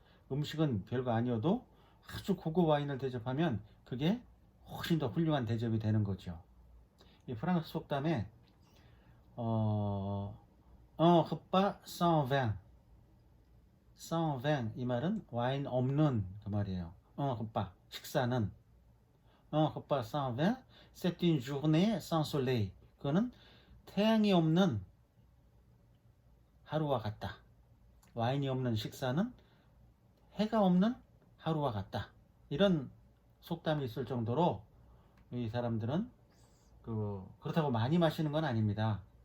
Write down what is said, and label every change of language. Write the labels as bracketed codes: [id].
[ko] 음식은 별거 아니어도 아주 고급 와인을 대접하면 그게 훨씬 더 훌륭한 대접이 되는 거죠. 이 프랑스 속담에 [fr] un repas sans vin, sans vin [ko] 이 말은 와인 없는 그 말이에요. [fr] un repas [ko] 식사는 [fr] un repas sans vin, c'est une journée sans soleil. [ko] 그거는 태양이 없는 하루와 같다. 와인이 없는 식사는 해가 없는 하루와 같다. 이런 속담이 있을 정도로 이 사람들은 그렇다고 많이 마시는 건 아닙니다.